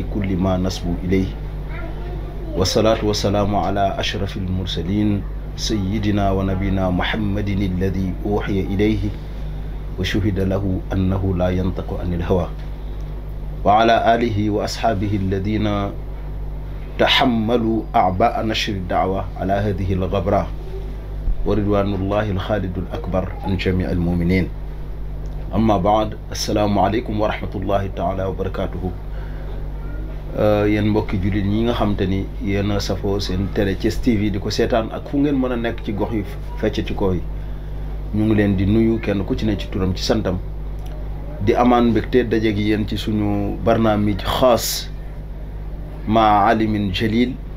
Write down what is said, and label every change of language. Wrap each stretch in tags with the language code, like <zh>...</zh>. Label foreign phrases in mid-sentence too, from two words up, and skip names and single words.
<ar>كل ما نسبو إليه والصلاة والسلام على أشرف المرسلين سيدنا ونبينا محمد الذي أوحي إليه وشهد له أنه لا ينطق عن الهوى وعلى آله وأصحابه الذين تحملوا أعباء نشر الدعوة على هذه الغبرة ورضوان الله الخالد الأكبر عن جميع المؤمنين أما بعد السلام عليكم ورحمة الله تعالى وبركاته</ar> <wo>yéen mbokki jullit ñi nga xam te ni yéen a safoo seen télé Thiès TV di ko seetaan ak fu ngeen mën a nekk ci gox yu fecc ci kaw yi ñu ngi leen di nuyu kenn ku ci ne ci turam ci santam di amaan mbégte daje gi yéen ci suñu barnaamij xaas ma alimin jalil</wo>